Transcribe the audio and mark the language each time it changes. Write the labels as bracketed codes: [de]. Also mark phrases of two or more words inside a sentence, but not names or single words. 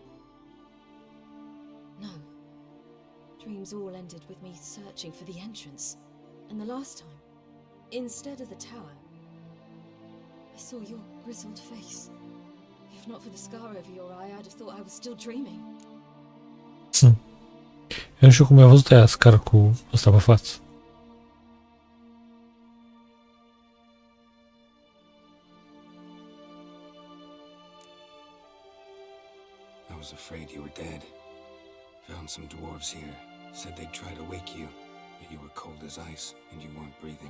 [en] No. Dreams all ended with me searching for the entrance. And the last time, instead of the tower, I saw your grizzled face. If not for the scar over your eye, I'd have thought I was still dreaming. [ro] Eu nu știu cum mi-a văzut aia scar cu ăsta pe față. [en] I was afraid you were dead. Found some dwarves here. Said they'd try to wake you, but you were cold as ice and you weren't breathing.